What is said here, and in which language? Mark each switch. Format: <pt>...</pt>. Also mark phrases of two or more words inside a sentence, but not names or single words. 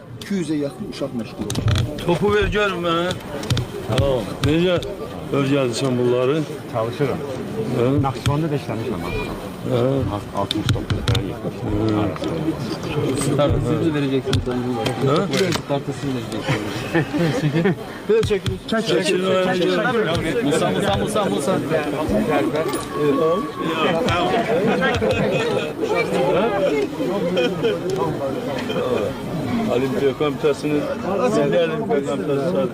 <az>200'e yakın uşaq məşğul olur. Topu ver görüm mənə. Tamam. Necə öyrənirsən bunları?</az> <tr>Çalışırım.</tr> <az>Naxçıvanda da işləmişəm. 69 falan 70.</az> <tr>Siz mi vereceksiniz? Kartı siz vereceksiniz. Böyle çekin. Musa.</tr> <az>Olimpiya komitəsinin Milli Olimpiya komitəsi.</az>